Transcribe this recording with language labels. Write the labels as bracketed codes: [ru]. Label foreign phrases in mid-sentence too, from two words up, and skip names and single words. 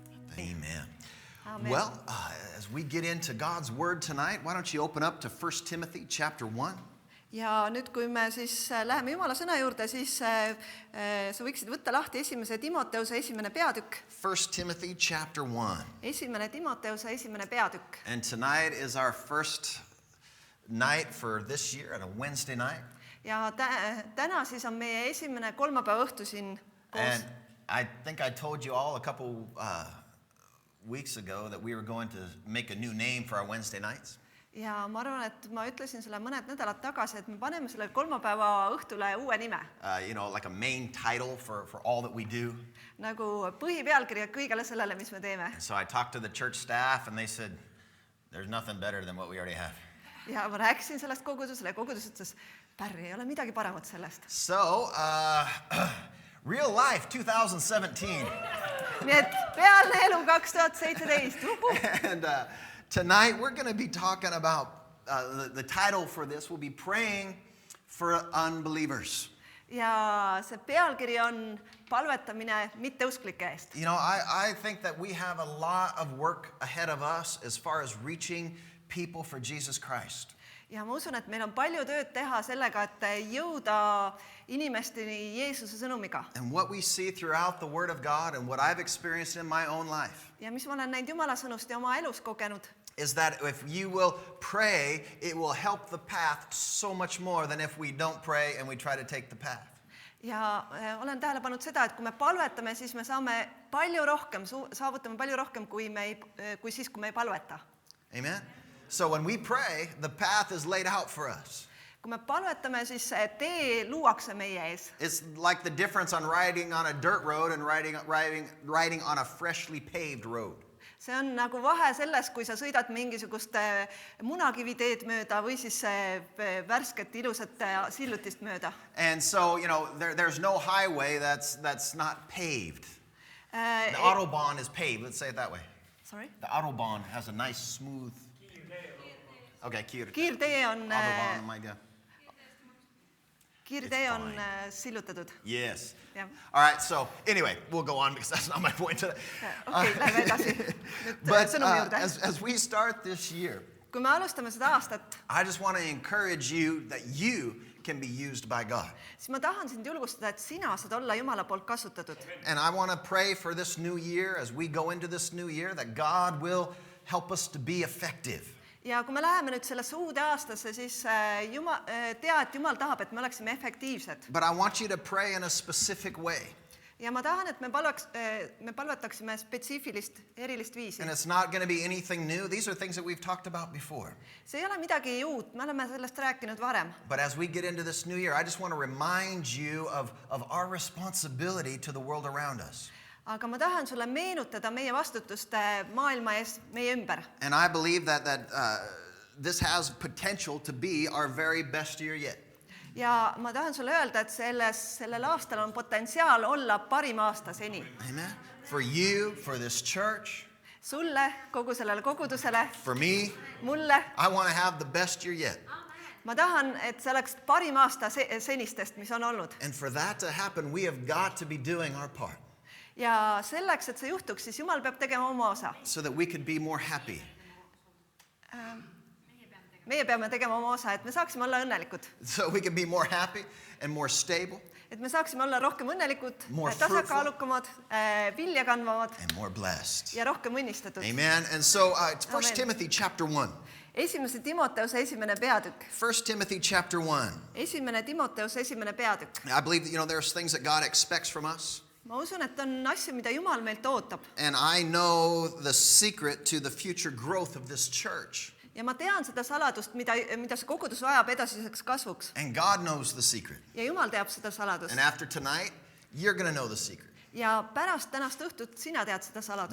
[en] Amen. Amen. Well, as we get into God's Word tonight, why don't you open up to 1 Timothy chapter 1. [et] Ja nüüd, kui me siis läheme Jumala sõna juurde, siis sa võiksid võtta lahti esimese Timoteuse esimene peatükk. [en] 1 Timothy chapter 1. [et] Esimene Timoteuse esimene peatükk. [en] And tonight is our first night for this year, on a Wednesday night. [et] Ja täna siis on meie esimene kolmapäeva õhtu siin koos. [en] And I think I told you all a couple weeks ago that we were going to make a new name for our Wednesday nights. [et] Ja ma arvan, et ma ütlesin selle mõned nädalad tagasi, et me paneme selle kolmapäeva õhtule uue nime. [en] Like a main title for all that we do. [et] Nagu põhipealkirja kõigele sellele, mis me teeme. [en] And so I talked to the church staff and they said, there's nothing better than what we already have. [et] Ja ma rääkisin sellest kogudusele ja kogudus ütles, Pärri, ei ole midagi paremat sellest. [en] So, real life 2017. [et] Nii et reaalne elu 2017. [en] And tonight we're going to be talking about, the title for this will be Praying for Unbelievers. [et] Ja see pealkiri on palvetamine mitteusklike eest. [en] You know, I think that we have a lot of work ahead of us as far as reaching people for Jesus Christ. [et] Ja ma usun, et meil on palju tööd teha sellega, et jõuda inimesteni Jeesuse sõnumiga. [en] And what we see throughout the Word of God and what I've experienced in my own life. [et] Ja mis ma olen näinud Jumala sõnust ja oma elus kogenud. [en] Is that if you will pray, it will help the path so much more than if we don't pray and we try to take the path. [et] Ja olen tähele pannud seda, et kui me palvetame, siis me saame palju rohkem, saavutame palju rohkem kui siis, kui me ei palveta. [en] Amen? So when we pray, the path is laid out for us. [et] Kui me palvetame, siis tee luuakse meie ees. [en] It's like the difference on riding on a dirt road and riding on a freshly paved road. [et] See on nagu vahe selles, kui sa sõidad mingisugust munakiviteed mööda või siis värsket ilusat sillutist mööda. [en] And so, you know, there's no highway that's not paved. The Autobahn is paved, let's say it that way. Sorry? The Autobahn has a nice smooth... Okay, [et] kiirtee on Autobahn, ma ei tea. Kiirtee on sillutatud. [en] Yes. Yeah. All right, so anyway, we'll go on because that's not my point today. [et] Okay, lähme edasi. [en] But [et] Sõnumi juurde. [en] as we start this year, [et] Kui me alustame seda aastat, [en] I just want to encourage you that you can be used by God. [et] siis ma tahan sind julgustada, et sina saad olla Jumala poolt kasutatud. [en] And I want to pray for this new year, as we go into this new year, that God will help us to be effective. [et] Ja kui me läheme nüüd sellesse uude aastasse, siis tea, et Jumal tahab, et me oleksime efektiivsed. [en] But I want you to pray in a specific way. [et] Ja ma tahan, et me palvetaksime spetsiifilist, erilist viisi. [en] And it's not going to be anything new. These are things that we've talked about before. [et] See ei ole midagi uut, me oleme sellest rääkinud varem. [en] But as we get into this new year, I just want to remind you of our responsibility to the world around us. [et] Aga ma tahan sulle meenutada meie vastutust maailma ees meie ümber. [en] And I believe that this has potential to be our very best year yet. [et] Ja ma tahan sulle öelda, et sellel aastal on potentsiaal olla parim aasta seni. [en] Amen. For you, for this church. [et] Sulle, kogu sellele kogudusele. [en] For me. [et] Mulle. [en] I want to have the best year yet. [et] Ma tahan, et see oleks parim aasta senistest, mis on olnud. [en] And for that to happen, we have got to be doing our part. [et] Ja selleks, et see juhtuks, siis Jumal peab tegema oma osa. [en] So that we could be more happy. [et] Meie peame tegema oma osa, et me saaksime olla õnnelikud. [en] So we can be more happy and more stable. [et] Et me saaksime olla rohkem õnnelikud, [en] More [et] tasakaalukamad, vilja kandvamad [en] and more blessed. [et] ja rohkem õnnistatud. [en] Amen. And so it's 1 Amen. Timothy chapter 1. [et] Esimese Timoteuse esimene peatükk. [en] 1 Timothy chapter 1. [et] Esimene Timoteuse esimene peatükk. [en] I believe that, there's things that God expects from us. [et] Ma usun, et on asju, mida Jumal meilt ootab. [en] And I know the secret to the future growth of this church. [et] Ja ma tean seda saladust, mida see kogudus vajab edasiseks kasvuks. [en] And God knows the secret. [et] Ja Jumal teab seda saladust. [en] And after tonight, you're going to know the secret. [et] Ja pärast tänast õhtut sina tead seda saladust.